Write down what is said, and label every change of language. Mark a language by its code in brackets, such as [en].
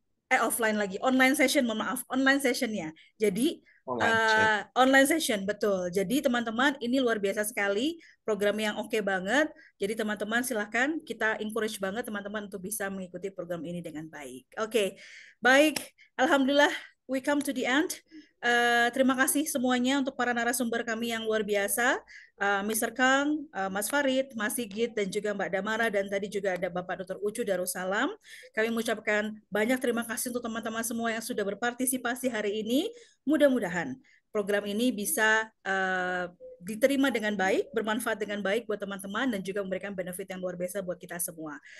[id] Online session, maaf, online sessionnya. Jadi, online session, betul. Jadi teman-teman ini luar biasa sekali, program yang oke banget. Jadi teman-teman silahkan, kita encourage banget teman-teman untuk bisa mengikuti program ini dengan baik. Oke, baik. [en] Alhamdulillah, we come to the end. [id] Terima kasih semuanya untuk para narasumber kami yang luar biasa. Mr. Kang, Mas Farid, Mas Sigit, dan juga Mbak Damara, dan tadi juga ada Bapak Dr. Ucu Darussalam. Kami mengucapkan banyak terima kasih untuk teman-teman semua yang sudah berpartisipasi hari ini. Mudah-mudahan program ini bisa diterima dengan baik, bermanfaat dengan baik buat teman-teman, dan juga memberikan benefit yang luar biasa buat kita semua.